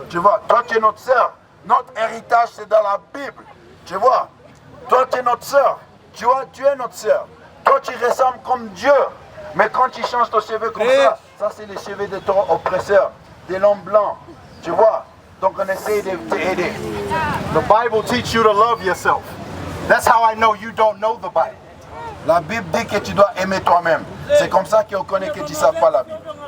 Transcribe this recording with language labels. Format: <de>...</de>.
<fr>Tu vois, toi tu es notre sœur. Notre héritage c'est dans la Bible. Tu vois, toi tu es notre sœur. Tu vois, tu es notre sœur. Toi tu ressembles comme Dieu. Mais quand tu changes ton cheveu comme ça c'est les cheveux de ton oppresseur, de l'homme blanc. Tu vois, donc on essaie de t'aider.</fr> <en>The Bible teaches you to love yourself. That's how I know you don't know the Bible.</en> <fr>La Bible dit que tu dois aimer toi-même. C'est comme ça qu'on connaît que tu ne sais pas la Bible.</fr>